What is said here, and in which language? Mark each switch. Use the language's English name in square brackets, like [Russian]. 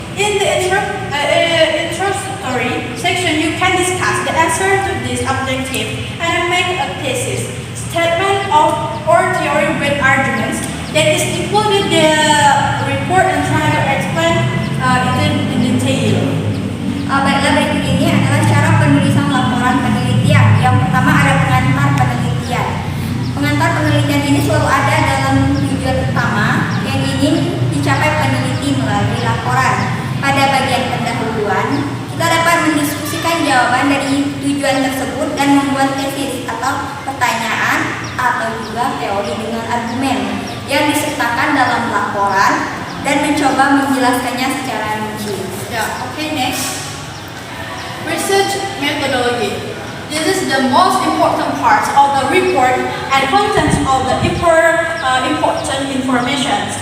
[English] In the introductory section, you can discuss the answer to this objective and make a thesis, statement of or theory with arguments that is included in the report and try to explain it in detail. [Indonesian] Baiklah, berikut ini adalah cara penulisan laporan penelitian. Yang pertama ada pengantar penelitian. Pengantar penelitian ini selalu ada dalam tujuan utama yang ingin dicapai peneliti melalui laporan. Pada bagian pendahuluan, kita dapat mendiskusikan jawaban dari tujuan tersebut dan membuat tesis atau pertanyaan atau juga teori dengan argumen yang disertakan dalam laporan dan mencoba menjelaskannya secara rinci. [English] Yeah, okay, next. Research methodology. This is the most important part of the report and contents of the important information.